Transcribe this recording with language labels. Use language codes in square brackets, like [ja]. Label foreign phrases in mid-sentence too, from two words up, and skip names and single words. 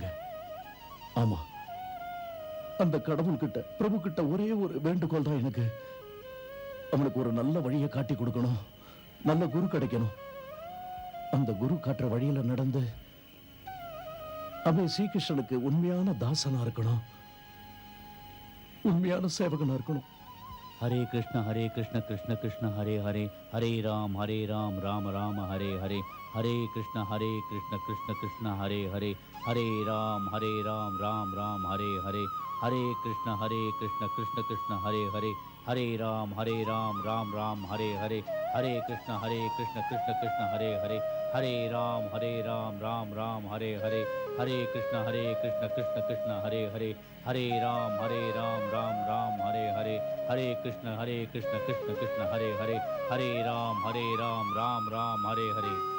[ta] ஆமா, அந்த கடவுள் கிட்ட, பிரபு கிட்ட ஒரே ஒரு வேண்டுகோள் தான் எனக்கு. அவனுக்கு ஒரு நல்ல வழியை காட்டி கொடுக்கணும், நல்ல குரு கிடைக்கணும். அந்த குரு காட்டுற வழியில நடந்து அவன் ஸ்ரீகிருஷ்ணனுக்கு உண்மையான தாசனா இருக்கணும், உண்மையான சேவகனா இருக்கணும். [sa] हरे कृष्ण कृष्ण कृष्ण हरे हरे, हरे राम राम राम हरे हरे, हरे कृष्ण कृष्ण कृष्ण हरे हरे, हरे राम राम राम हरे हरे, हरे कृष्ण कृष्ण कृष्ण हरे हरे, हरे राम राम राम हरे हरे, हरे कृष्ण कृष्ण कृष्ण हरे हरे, हरे राम राम राम हरे हरे, हरे कृष्ण कृष्ण कृष्ण हरे हरे, हरे राम राम राम हरे हरे, हरे कृष्ण कृष्ण कृष्ण हरे हरे, हरे राम राम राम हरे हरे.